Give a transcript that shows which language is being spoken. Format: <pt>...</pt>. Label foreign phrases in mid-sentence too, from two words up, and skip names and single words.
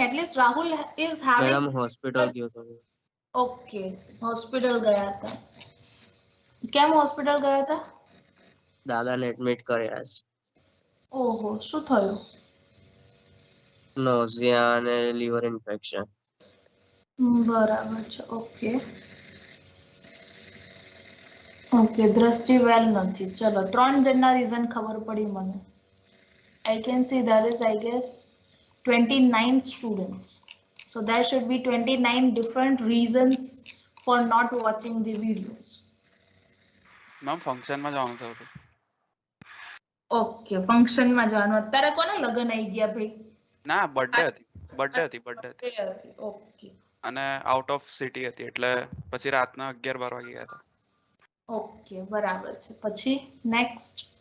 <en>At least Rahul is having.</en> <gu>મેડમ હોસ્પિટલ ગયો તો.</gu> <en>Okay, hospital</en> <hi>गया था.</hi> <gu>કેમ હોસ્પિટલ ગયા હતા? દાદાને એડમિટ કર્યા છે. ઓહો, શું થયું? નોઝિયા અને</gu> <en>liver infection.</en> <gu>બરાબર છે.</gu> <en>okay okay,</en> <gu>દ્રષ્ટિ વેલ નથી. ચલો 3 જણના રીઝન ખબર પડી મને.</gu> <en>I can see there is, I guess, 29 students. So there should be 29 different reasons for not watching the videos.</en> <gu>Ma'am, function માં જવાનું થયું હતું. ઓકે, ફંક્શન માં જવાનું. અત્યારે કોના લગન આવી ગયા ભાઈ? ના, બર્થડે હતી. ઓકે અને</gu> <en>out of city</en> <gu>હતી એટલે પછી રાતના 11-12 વાગે ગયા હતા. ઓકે, બરાબર છે. પછી નેક્સ્ટ.</gu>